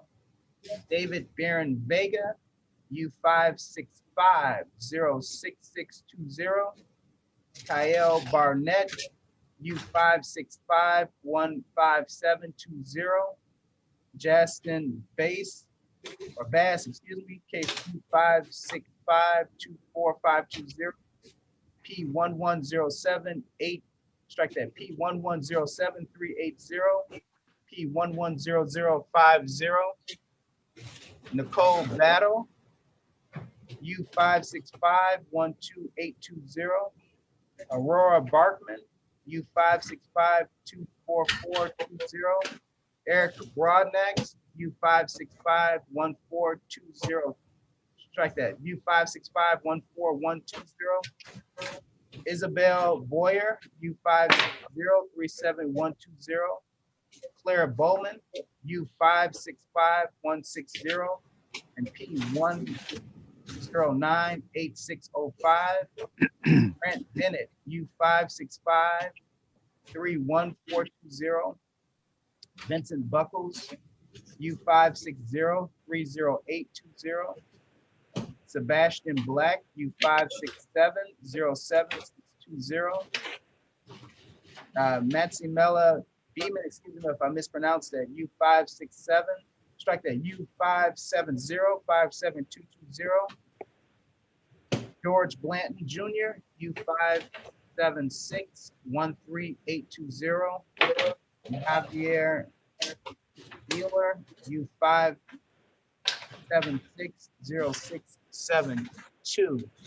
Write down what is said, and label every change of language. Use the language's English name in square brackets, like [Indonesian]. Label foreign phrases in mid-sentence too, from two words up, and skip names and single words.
[English] David Barron Vega, U565-06620. Kyle Barnett, U565-15720. Justin Bass, excuse me, case U565-24520. P11078, strike that, P1107380, P1100050, Nicole Battle, U56512820, Aurora Barkman, U56524420, Eric Broadnax, U565142, strike that, U56514120, Isabel Boyer, U50372120, Claire Bowman, U565160, and P1098605, Grant Bennett, U56531420, Vincent Buckles, U56030820, Sebastian Black, U56707620, Maximella Beeman, excuse me if I mispronounced that, U567, strike that, U57057220, George Blanton Jr., U57613820, Javier Wheeler, U576062.